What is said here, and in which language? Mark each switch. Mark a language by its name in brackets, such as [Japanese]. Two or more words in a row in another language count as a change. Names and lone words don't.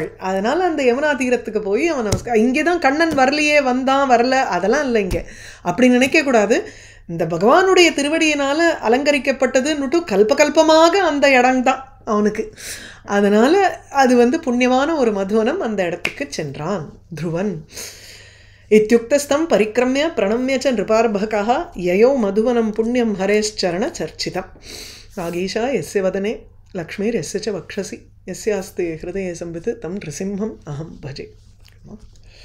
[Tamil] அதனால் அந்த யமுனா தீரத்துக்கு போய் அவன் நமஸ்காரம். இங்கே தான் கண்ணன் வரலையே வந்தான் வரல அதெல்லாம் இல்லை. இங்கே அப்படி நினைக்கக்கூடாது. இந்த பகவானுடைய திருவடியினால் அலங்கரிக்கப்பட்டதுன்னுட்டு கல்பகல்பமாக அந்த இடம்தான் அவனுக்கு. அதனால் அது வந்து புண்ணியமான ஒரு மதுவனம். அந்த இடத்துக்கு சென்றான் துருவன். [Sanskrit] इत्युक्तस्तं परिक्रम्य प्रणम्य च नृपार्भकः ययौ मधुवनं पुण्यं हरेश्चरणचर्चितम्। वागीशा यस्य वदने लक्ष्मीर्यस्य च वक्षसि यस्यास्ते हृदये संवित् तं नृसिंहम् अहं भजे।